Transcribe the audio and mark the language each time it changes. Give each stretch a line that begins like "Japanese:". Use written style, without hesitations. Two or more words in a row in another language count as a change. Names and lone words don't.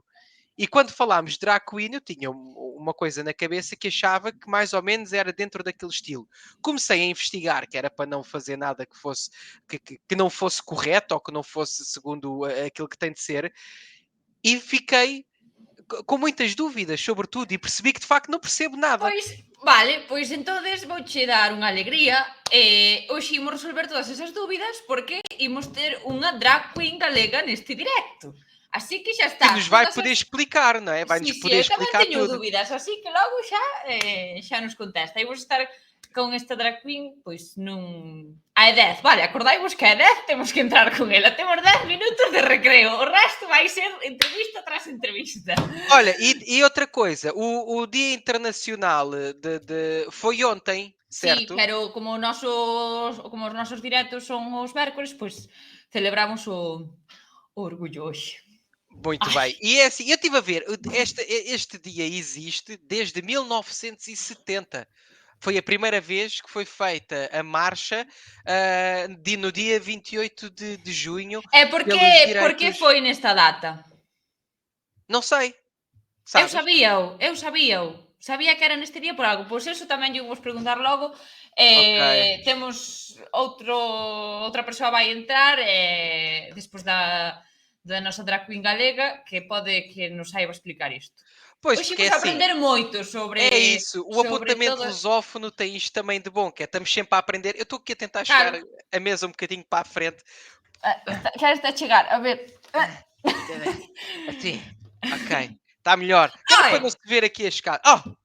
Portuguese: E quando falámos de
English: drag queen,
Portuguese: eu tinha uma coisa na cabeça que achava que mais ou menos era dentro daquele estilo. Comecei a investigar, que era para não fazer nada que fosse que não fosse correto ou que não fosse segundo aquilo que tem de ser, e fiquei com muitas dúvidas sobre tudo e percebi que de facto não percebo nada.
Galician: Pois, vale, pois entonces vouche dar unha alegría e hoxe imos resolver todas esas dúbidas porque imos ter unha
English: drag queen
Galician: galega neste directo. Así que xa está.
Portuguese: Que nos vai poder explicar, não é? Vai-nos poder
Galician: Eu tamén
Portuguese: explicar
Galician: teño
Portuguese: tudo.
Galician: dúbidas, así que logo xa nos contesta. Imos estar con esta
English: drag queen,
Galician: pois nun... A 10, vale, acordaivos que a 10 temos que entrar con ela. Temos 10 minutos de recreo. O resto vai ser entrevista tras entrevista.
Portuguese: Olha, e outra coisa, o Dia Internacional foi ontem, certo?
Galician: Sí, pero como os nosos directos son os mércores, pois celebramos o orgullo hoxe.
Portuguese: Muito bem. E é assim, eu estive a ver, este dia existe desde 1970. Foi a primeira vez que foi feita a marcha no dia 28 de junho E pelos porque direitos... foi nesta data? Não sei,
Galician: Eu
Portuguese: sabes?
Galician: sabíao. Sabía que era neste día por algo. Pois eso tamén lle vos preguntar logo. Ok. Temos outra persoa vai entrar despois da nosa
English: drag queen
Galician: galega que pode que nos saiba explicar isto.
Portuguese: Pois,
Galician: Hoxe
Portuguese: porque é
Galician: imos
Portuguese: assim,
Galician: aprender moito sobre
Portuguese: é isso. O apontamento
Galician: todo...
Portuguese: lusófono tem isto também de bom, que é estamos sempre a aprender. Eu estou aqui a tentar
Galician: Claro.
Portuguese: chegar a mesa um bocadinho para a frente. Já está a chegar, a ver. Assim, ok. Está melhor. Era para não se ver aqui a escada. Oh!